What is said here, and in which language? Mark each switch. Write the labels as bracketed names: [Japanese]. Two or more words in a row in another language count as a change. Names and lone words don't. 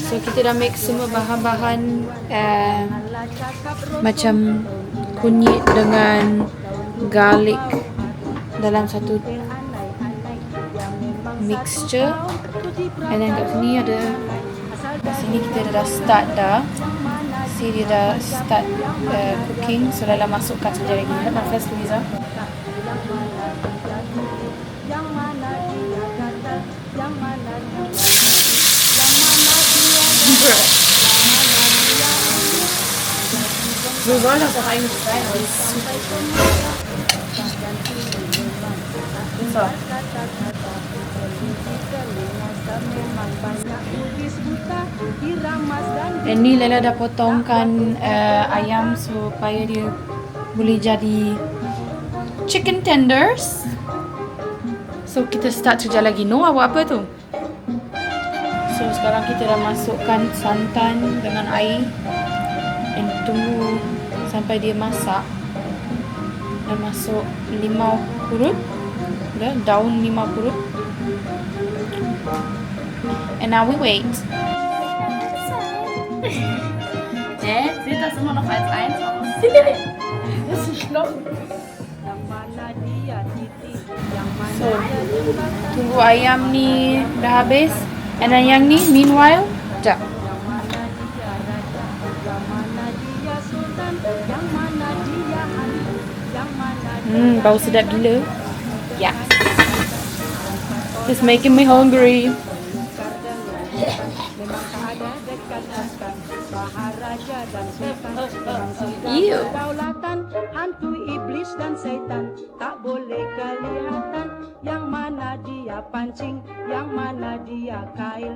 [Malay] So kita dah mix semua bahan-bahan macam kunyit dengan garlic dalam satu mixture. [English] And then [Malay] kat sini ada, kat sini kita dah start dah. See dia dah [English] start cooking. [Malay] So dah masukkan sekejap lagi. Nak first Louisa. [German] So soll das auch eigentlich sein, aber das ist super. So. [Malay] Memang banyak bugis buta diramas dan Dan ni Lela dah potongkan ayam supaya dia boleh jadi [English] chicken tenders. [Malay] So kita start kerja lagi. Noah buat apa tu? So sekarang kita dah masukkan santan dengan air dan tunggu sampai dia masak. Dan masuk limau purut, daun limau purut. [English] And now we wait. [German] Seht das immer noch als 1 aus? Das ist schlimm. [Malay] yang mana dia titik, yang mana So dia lembab, tunggu ayam ni dah habis. [English] And then [Malay] yang ni meanwhile, sekejap. yang mana dia raja, yang mana dia sultan, yang mana dia hantu, yang mana dia Bau sedap gila. [English] Yeah. It's making me hungry. [Malay] memang tak ada dekat akan Maharaja dan Sultan memang sudah Ew. kedaulatan hantu iblis dan setan tak boleh kelihatan yang mana dia pancing yang mana dia kail